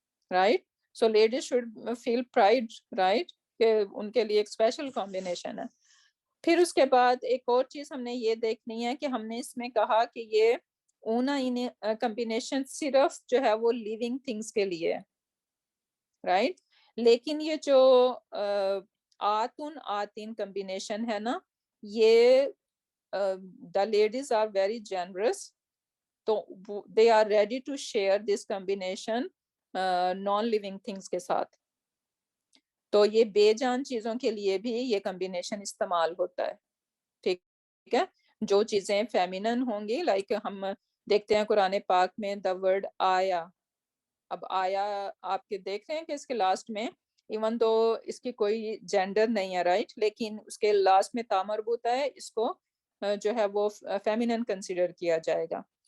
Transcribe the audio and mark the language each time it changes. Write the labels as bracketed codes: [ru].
[en] right, so ladies should feel pride, right, [ur] کہ ان کے لیے ایک اسپیشل کمبینیشن ہے. پھر اس کے بعد ایک اور چیز ہم نے یہ دیکھنی ہے کہ ہم نے اس میں کہا کہ یہ اونا کمبینیشن صرف جو ہے وہ لیونگ تھنگس کے لیے، رائٹ. لیکن یہ جو آتن آتین کمبینیشن ہے نا، یہ [en] the ladies are very generous, تو they are ready to share this combination non living things [ur] کے ساتھ. تو یہ بے جان چیزوں کے لیے بھی یہ کمبینیشن استعمال ہوتا ہے. ٹھیک ہے، جو چیزیں فیمینن ہوں گی، لائک ہم دیکھتے ہیں قرآن پاک میں دا ورڈ آیا. اب آیا آپ کے دیکھ رہے ہیں کہ اس کے لاسٹ میں ایون تو اس کی کوئی جینڈر نہیں ہے، رائٹ، لیکن اس کے لاسٹ میں تا مربوط ہے، اس کو جو ہے وہ فیمینن کنسیڈر کیا جائے گا.